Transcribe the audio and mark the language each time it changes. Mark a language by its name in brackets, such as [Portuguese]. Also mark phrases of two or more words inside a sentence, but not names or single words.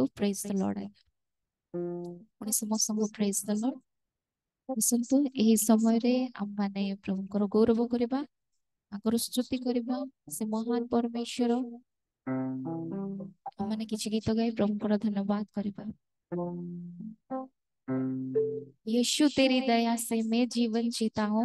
[English] Praise the Lord. [Odia] ପୁଣି ସମସ୍ତଙ୍କୁ [English] Praise the Lord. [Odia] ଆସନ୍ତୁ ଏହି ସମୟରେ ଆମମାନେ ପ୍ରଭୁଙ୍କର ଗୌରବ କରିବା, ତାଙ୍କର ସ୍ତୁତି କରିବା। ସେ ମହାନ ପରମେଶ୍ୱର। ଆମମାନେ କିଛି ଗୀତ ଗାଇ ପ୍ରଭୁଙ୍କର ଧନ୍ୟବାଦ କରିବା। [Hindi] यीशु तेरी दया से मैं जीवन जीता हूँ।